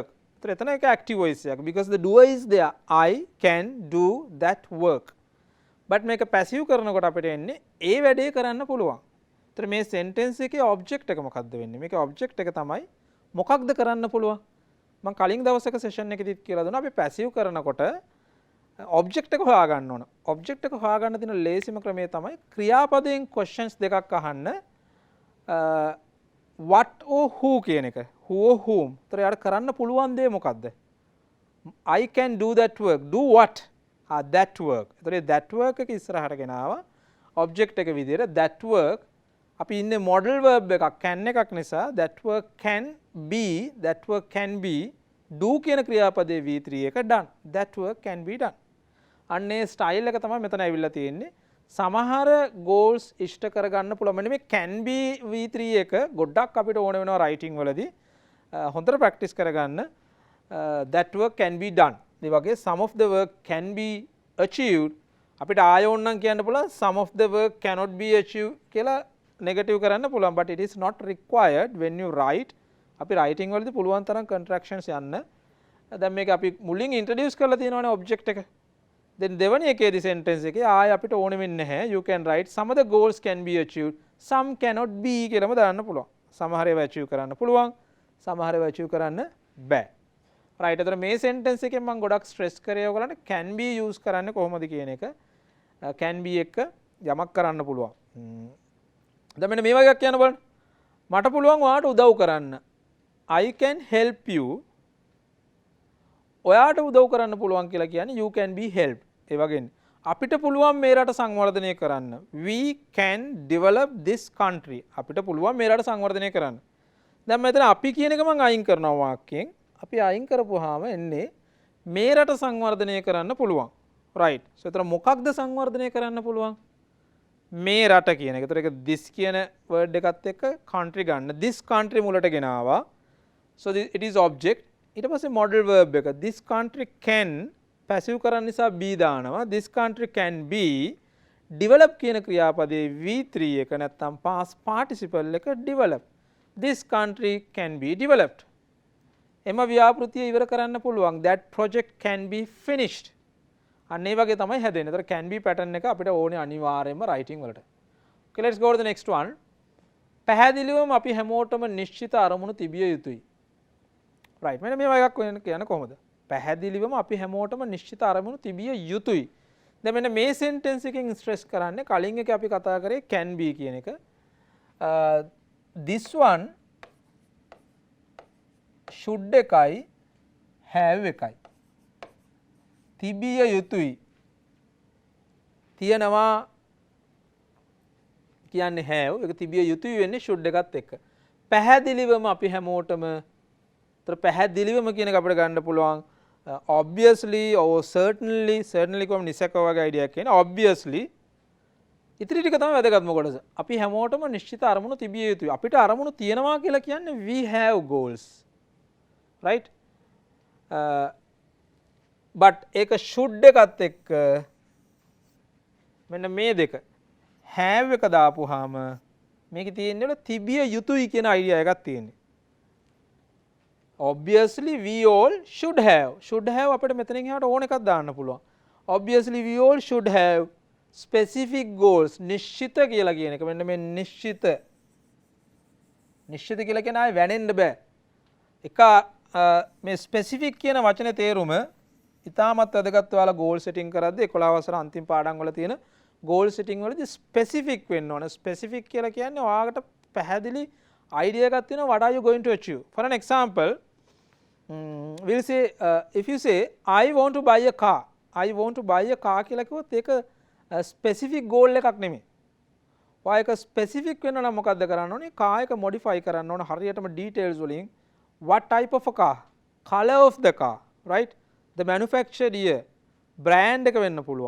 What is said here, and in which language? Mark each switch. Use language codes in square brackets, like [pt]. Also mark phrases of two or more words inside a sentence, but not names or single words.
[si] ඒතර එතන එක [en] active voice [si] එකක්. [en] because the doer is there. I can do that work. but [si] මේක passive කරනකොට අපිට එන්නේ ඒ වැඩේ කරන්න පුළුවන්. ඒතර මේ sentence එකේ object එක මොකක්ද වෙන්නේ? මේකේ object එක තමයි මොකක්ද කරන්න පුළුවන්. මම කලින් දවසක session එකේදීත් කියලා දුන්නා අපි passive කරනකොට object එක හොයාගන්න ඕන. object එක හොයාගන්න තියෙන ලේසිම ක්‍රමය තමයි ක්‍රියාපදයෙන් questions දෙකක් අහන්න. [en] what or who [si] කියන එක. [en] who or whom. [si] ඒතර යාට කරන්න පුළුවන් දේ මොකක්ද? [en] I can do that work. do what? that work. [si] ඒතර [en] that work [si] එක ඉස්සරහට ගෙනාවා. [en] object [si] එක විදිහට [en] that work [si] අපි ඉන්නේ [en] modal verb එකක් can [si] එකක් නිසා [en] that work can be do [si] කියන ක්‍රියාපදයේ [en] V3 එක done. that work can be done. [si] අන්නේ ස්ටයිල් එක තමයි මෙතන ඇවිල්ලා තියෙන්නේ. සමහර goals ඉෂ්ට කරගන්න පුළුවන්. මෙන්න මේ [en] can be [si] V3 එක ගොඩක් අපිට ඕන වෙනවා writing වලදී. හොඳට practice කරගන්න. [en] that work can be done. [si] ඒ වගේ [en] some of the work can be achieved. [si] අපිට ආය ඕනනම් කියන්න පුළුවන් [en] some of the work cannot be achieved [si] කියලා negative කරන්න පුළුවන්. [en] but it is not required when you write. [si] අපි writing වලදී පුළුවන් තරම් contractions යන්න. දැන් මේක අපි මුලින් introduce කරලා තියෙනවානේ object එක. then දෙවැනි එකේදී sentence එකේ ආය අපිට ඕනෙ වෙන්නේ නැහැ. [en] you can write some of the goals can be achieved, some cannot be [si] කියලාම දාන්න පුළුවන්. සමහර ඒවා achieve කරන්න පුළුවන්, සමහර ඒවා achieve කරන්න බෑ. right. එතන මේ sentence එකෙන් මම ගොඩක් stress කරේ ඔයගලන්ට [en] can be [si] use කරන්නේ කොහොමද කියන එක. [en] can be [si] එක යමක් කරන්න පුළුවන්. දැන් මෙන්න මේ වගේ එකක් කියන්න බලන්න. මට පුළුවන් ඔයාට උදව් කරන්න. [en] I can help you. [si] ඔයාට උදව් කරන්න පුළුවන් කියලා කියන්නේ [en] you can be helped. [si] ඒ වගේනේ. අපිට පුළුවන් මේ රට සංවර්ධනය කරන්න. [en] we can develop this country. [si] අපිට පුළුවන් මේ රට සංවර්ධනය කරන්න. දැන් මෙතන අපි කියන එක මම අයින් කරනවා වාක්‍යයෙන්. අපි අයින් කරපුවාම එන්නේ මේ රට සංවර්ධනය කරන්න පුළුවන්. right. so එතන මොකක්ද සංවර්ධනය කරන්න පුළුවන්? මේ රට කියන එක. ඒතර ඒක this කියන word එකත් එක්ක country ගන්න. [en] this country [si] මුලට ගෙනාවා. [en] so it is object. [si] ඊට පස්සේ [en] modal verb එක this country can passive [si] කරන්න නිසා [en] be දානවා. this country can be develop [si] කියන ක්‍රියාපදයේ [en] V3 [si] එක නැත්තම් [en] past participle එක develop. this country can be developed. [si] එම ව්‍යාපෘතිය ඉවර කරන්න පුළුවන්. [en] that project can be finished. [si] අන්න ඒ වගේ තමයි හැදෙන්නේ. ඒතර [en] can be [si] pattern එක අපිට ඕනේ අනිවාර්යයෙන්ම writing වලට. [en] okay, let's go to the next one. [si] පැහැදිලිවම අපි හැමෝටම නිශ්චිත අරමුණු තිබිය යුතුයි. right. මෙන්න මේ වගේ එකක් කියන්නේ කොහොමද? පැහැදිලිවම අපි හැමෝටම නිශ්චිත අරමුණු තිබිය යුතුයි. දැන් මෙන්න මේ sentence එකෙන් stress කරන්නේ කලින් එකේ අපි කතා කරේ [en] can be [si] කියන එක. this one should එකයි have එකයි. තිබිය යුතුයි. තියනවා කියන්නේ have. ඒක තිබිය යුතුයි වෙන්නේ should එකත් එක්ක. පැහැදිලිවම අපි හැමෝටම පැහැදිලිවම කියන එක අපිට ගන්න පුළුවන් [en] obviously or certainly [si] කොහොම නිසක වගේ idea එකක් කියන්නේ obviously ඉතිරි ටික තමයි වැදගත්ම කොටස. අපි හැමෝටම නිශ්චිත අරමුණු තිබිය යුතුයි. අපිට අරමුණු තියෙනවා කියලා කියන්නේ [en] we have goals. right. [si] but ඒක should එකත් එක්ක මෙන්න මේ දෙක have එක දාපුවාම මේකේ තියෙන්නේ තිබිය යුතුයි කියන idea එකක් තියෙන්නේ. [en] obviously we all should have [si] අපිට මෙතනින් එහාට ඕන එකක් දාන්න පුළුවන්. [en] obviously we all should have specific goals. [si] නිශ්චිත කියලා කියන එක මෙන්න මේ නිශ්චිත කියලා කියන ආයේ වැනෙන්න බෑ. එක මේ specific කියන වචනේ තේරුම ඉතාමත් වැදගත්. ඔයාලා [en] goal setting [si] කරද්දී 11 වසර අන්තිම පාඩම් වල තියෙන [en] goal setting [si] වලදී specific වෙන්න ඕන. specific කියලා කියන්නේ ඔයාලට පැහැදිලි idea එකක් තියෙනවා [en] what are you going to achieve. For an example, we'll say if you say I want to buy a car, I want to buy a car [si] කියලා කිව්වොත් ඒක [en] specific goal [si] එකක් නෙමෙයි. ඔයා එක specific වෙන්න නම් මොකද්ද කරන්න ඕනේ? [en] car එක modify [si] කරන්න ඕන හරියටම [en] details වලින් what type of a car, color of the car, right, the manufactured year, brand [si] එක වෙන්න පුළුවන්.